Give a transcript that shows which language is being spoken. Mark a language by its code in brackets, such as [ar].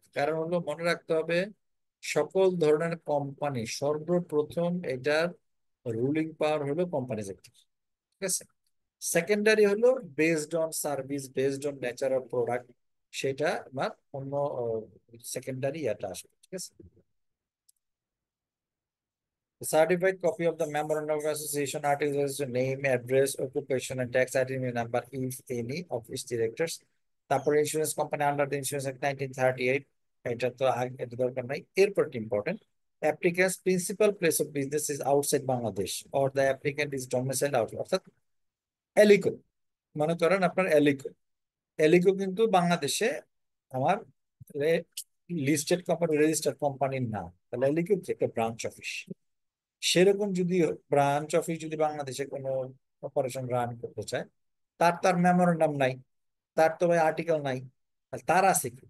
[bn] কারণ হলো মনে রাখতে হবে সকল ধরনের কোম্পানি সর্বপ্রথম এটার রুলিং পাওয়ার হলো কোম্পানিজ অ্যাক্ট, ঠিক আছে। সেকেন্ডারি হলো based on service, based on nature of product, সেটা আমার অন্য সেকেন্ডারি এটা আসবে, ঠিক আছে। [en] The certified copy of the memorandum of association articles, name, address, occupation, and tax identity number, if any, of its directors. [bn] তারপরে insurance company under the insurance act 1938, এটা তো এটা দরকার নাই। [en] এরপর important, applicant's principal place of business is outside Bangladesh or the applicant is domiciled outside, [bn] অর্থাৎ এলিকো। মনে করেন আপনার এলিকো, এলিকো কিন্তু বাংলাদেশে আমার লিস্টেড কোম্পানি, রেজিস্টার্ড কোম্পানির না, তাহলে লিখুন যে একটা ব্রাঞ্চ অফিস। সেরকম যদি ব্রাঞ্চ অফিস যদি বাংলাদেশে কোনো অপারেশন রান করতে চায়, তার তার মেমোরেন্ডাম নাই, তার তো ভাই আর্টিকেল নাই। আর তার আছে কি?